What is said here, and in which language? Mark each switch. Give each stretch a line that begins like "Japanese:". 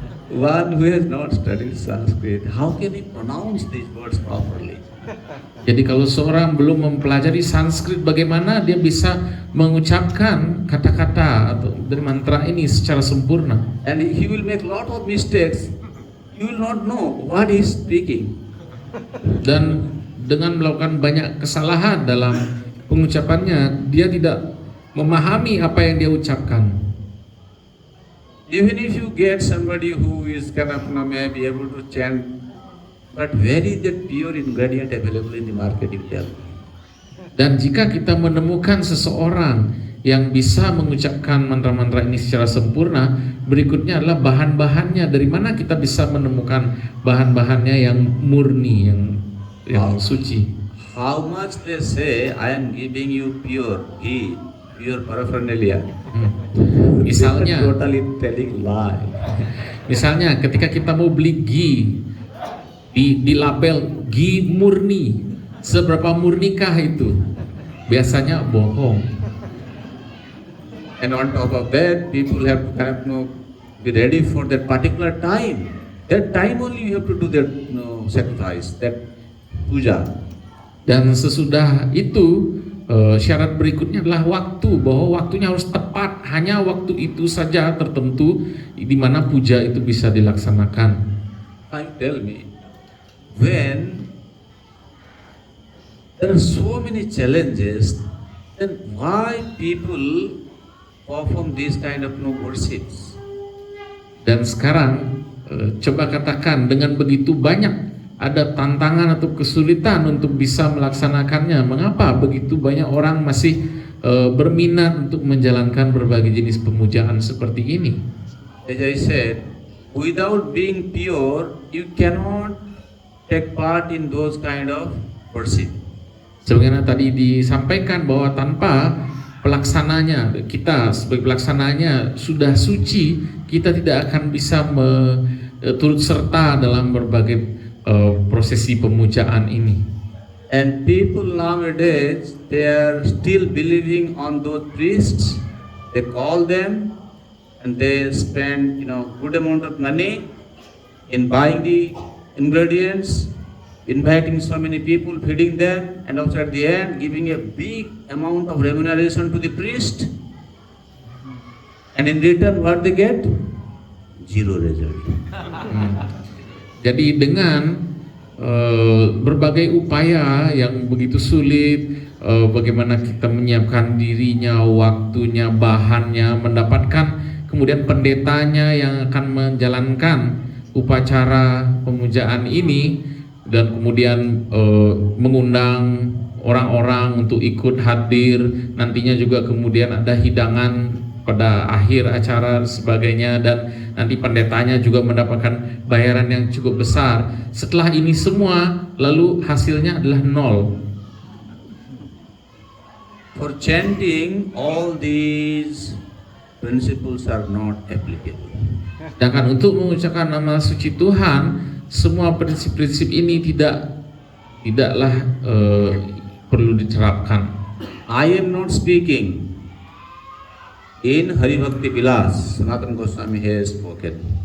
English: One who has not studied Sanskrit, how can he pronounce these words properly?
Indonesian: Jadi kalau seorang belum mempelajari Sanskrit, bagaimana dia bisa mengucapkan kata-kata atau dari mantra ini secara sempurna?
English: And he will make lot of mistakes. You will not know what he is speaking.
Indonesian: Dan dengan melakukan banyak kesalahan dalam pengucapannya, dia tidak memahami apa yang dia ucapkan.
English: Even if you get somebody who is kind of maybe able to chant, but where is that pure ingredient available in the market, you tell me?
Indonesian: Dan jika kita menemukan seseorang yang bisa mengucapkan mantra-mantra ini secara sempurna, berikutnya adalah bahan-bahannya. Dari mana kita bisa menemukan bahan-bahannya yang murni, yang suci?
English: How much they say, I am giving you pure ghee, pure paraphernalia.
Indonesian: Misalnya,
English: Totally telling lie.
Indonesian: Misalnya ketika kita mau beli ghee, di label ghee murni, seberapa murnikah itu? Biasanya bohong.
English: And on top of that, people have to kind of be ready for that particular time. That time only you have to do that sacrifice, that puja.
Indonesian: Dan sesudah itu syarat berikutnya adalah waktu, bahwa waktunya harus tepat, hanya waktu itu saja tertentu di mana puja itu bisa dilaksanakan.
English: Tell me, when there are so many challenges, then why people perform these kind of worships?
Indonesian: Dan sekarang coba katakan, dengan begitu banyak ada tantangan atau kesulitan untuk bisa melaksanakannya, mengapa begitu banyak orang masih berminat untuk menjalankan berbagai jenis pemujaan seperti ini?
English: As I said, without being pure, you cannot take part in those kind of worship.
Indonesian: Sebagaimana tadi disampaikan bahwa tanpa pelaksananya, kita sebagai pelaksananya sudah suci, kita tidak akan bisa turut serta dalam berbagai prosesi pemujaan ini.
English: And people nowadays, they are still believing on those priests. They call them and they spend good amount of money in buying the ingredients, inviting so many people, feeding them, and also at the end giving a big amount of remuneration to the priest. And in return, what they get? Zero result.
Indonesian: Jadi dengan berbagai upaya yang begitu sulit, bagaimana kita menyiapkan dirinya, waktunya, bahannya, mendapatkan kemudian pendetanya yang akan menjalankan upacara pemujaan ini, dan kemudian mengundang orang-orang untuk ikut hadir. Nantinya juga kemudian ada hidangan pada akhir acara sebagainya, dan nanti pendetanya juga mendapatkan bayaran yang cukup besar. Setelah ini semua, lalu hasilnya adalah nol.
English: For chanting, all these principles are not applicable.
Indonesian: Sedangkan untuk mengucapkan nama suci Tuhan, semua prinsip-prinsip ini tidaklah perlu diterapkan.
English: I am not speaking. In Hari Bhakti Vilas, Sanatana Goswami has spoken.